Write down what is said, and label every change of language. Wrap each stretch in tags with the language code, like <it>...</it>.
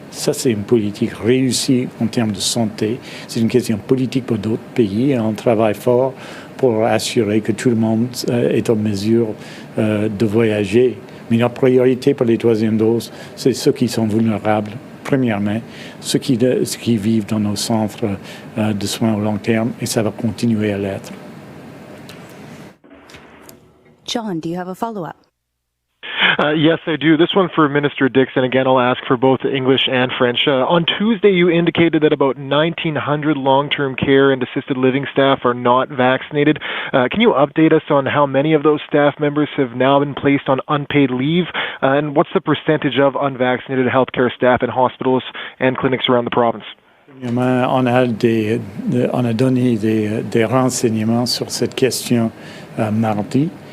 <fr>Ça, c'est une politique réussie en termes de santé. C'est une question politique pour d'autres pays, et on travaille fort pour assurer que tout le monde est en mesure de voyager. Mais notre priorité pour les troisièmes doses, c'est ceux qui sont vulnérables, premièrement, ceux qui vivent dans nos centres de soins au long terme, et ça va continuer à l'être.</fr> <en>John, do you have a follow-up? Yes, I do. This one for Minister Dix, and again, I'll ask for both English and French. On Tuesday, you indicated that about 1,900 long-term care and assisted living staff are not vaccinated. Can you update us on how many of those staff members have now been placed on unpaid leave, and what's the percentage of unvaccinated healthcare staff in hospitals and clinics around the province?</en> <fr>On a donné des renseignements sur cette question mardi.</fr>